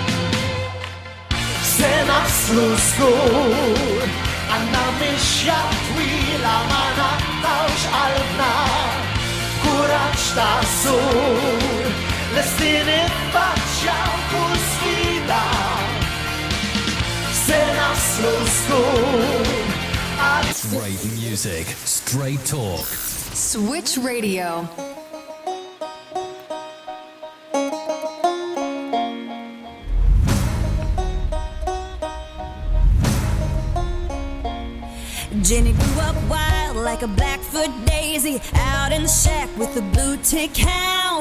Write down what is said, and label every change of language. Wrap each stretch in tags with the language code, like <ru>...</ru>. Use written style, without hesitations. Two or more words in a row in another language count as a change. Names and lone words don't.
<mt>Se naslu żgur għandna mixja twila ma naqtawx qalbna kuraġġ ta' żgur lesti niffaċċjaw kull sfida. Se naslu żgur.</mt> <en>Straight music, straight talk. Switch Radio. Jenny grew up wild like a Blackfoot daisy, out in the shack with a blue tick hound.</en>